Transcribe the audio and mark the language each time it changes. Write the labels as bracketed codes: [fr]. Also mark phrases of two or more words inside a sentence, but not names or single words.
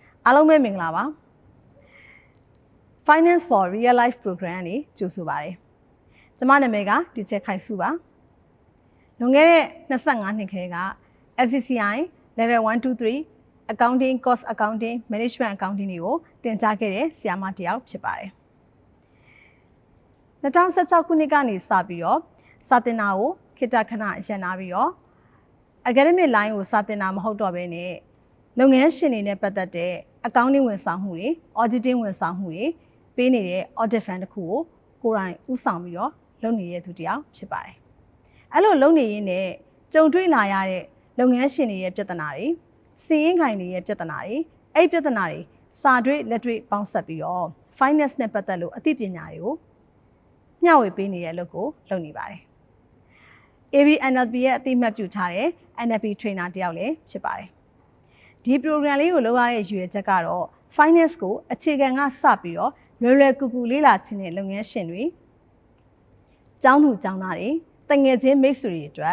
[my] အားလုံးပဲမင်္ဂလာပါ Finance for Real Life Program ကနေကြိုဆိုပါရစေ။ကျွန်မနာမည်က Teacher ခိုင်စုပါ။လွန်ခဲ့တဲ့25နှစ်ခေတ်က FCCI Level 1 2 3 [en] Accounting Cost Accounting Management Accounting [my] တွေကိုသင်ကြားခဲ့တဲ့ဆရာမတစ်ယောက်ဖြစ်ပါတယ်။2016ခု နှစ်ကနေစပြီးတော့စာသင်တာကိုခေတ္တခဏရပ်နားပြီးတော့ [en] Academic Line [my] ကိုစာသင်တာမဟုတ်တော့ဘဲနဲ့လုပ်ငန်းရှင်တွေနဲ့ပတ်သက်တဲ့ accounting ဝန်ဆောင်မှုတွေ auditing ဝန်ဆောင်မှုတွေပေး နေတဲ့ [en] audit firm [my] တစ်ခုကိုကိုယ်တိုင်ဦးဆောင်ပြီးတော့လုပ်နေတဲ့သူတစ်ယောက်ဖြစ်ပါတယ်။အဲ့လိုလုပ်နေရင်းနဲ့ကြုံတွေ့လာရတဲ့လုပ်ငန်းရှင်တွေရဲ့ ပြဿနာတွေစီးရင်ခိုင်တွေရဲ့ပြဿနာတွေအဲ့ပြဿနာတွေစာတွေ့လက်တွေ့ပေါင်းစပ်ပြီးတော့ finance နဲ့ပတ်သက်လို့အသိပညာတွေကိုမျှဝေပေးနေတဲ့အလုပ်ကိုလုပ်နေပါတယ်။ AB NLP ရဲ့အသိမှတ်ပြုထားတဲ့ [en] NLP trainer [my] တစ်ယောက်လည်းဖြစ်ပါတယ်။ဒီ program လေးကိုလုပ်ရတဲ့ရည်ရွယ်ချက်ကတော့ finance ကိုအခြေခံကစပြီးတော့လွယ်ကူကူလေ့လာခြင်းတဲ့လုပ်ငန်းရှင်တွေကျောင်းသူကျောင်းသားတွေတငယ်ချင်းမိတ်ဆွေတွေအတွက်